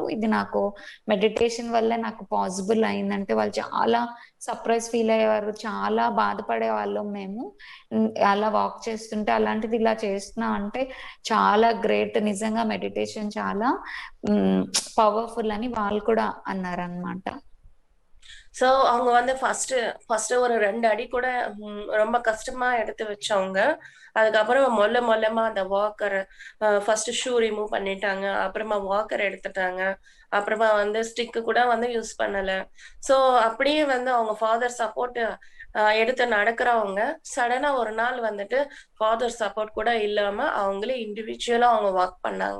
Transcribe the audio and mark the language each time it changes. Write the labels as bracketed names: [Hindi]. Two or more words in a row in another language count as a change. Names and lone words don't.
[Telugu] ఇది నాకు మెడిటేషన్ వల్లే నాకు పాసిబుల్ అయిందంటే" వాళ్ళు చాలా [English] surprise feel [Telugu] అయ్యేవారు. చాలా బాధపడేవాళ్ళం మేము. అలా వాక్ చేస్తుంటే అలాంటిది ఇలా చేస్తున్నాం అంటే చాలా గ్రేట్. నిజంగా మెడిటేషన్ చాలా பவர்ஃபுல் అని వాళ్ళు కూడా అన్నారనమాట. [Tamil] ஸோ அவங்க வந்து ஃபர்ஸ்ட்டு ஒரு 2 அடி கூட ரொம்ப கஷ்டமா எடுத்து வச்சவங்க. அதுக்கப்புறம் மொல்லமா அந்த [English] walker first shoe remove [Tamil] பண்ணிட்டாங்க. அப்புறமா வாக்கர் எடுத்துட்டாங்க. அப்புறமா வந்து ஸ்டிக்கு கூட வந்து யூஸ் பண்ணல. ஸோ அப்படியே வந்து அவங்க [English] father support [Tamil] எடுத்து நடக்கிறவங்க, சடனா ஒரு நாள் வந்துட்டு [English] father support [Tamil] கூட இல்லாம அவங்களே இண்டிவிஜுவலா அவங்க வாக் பண்ணாங்க.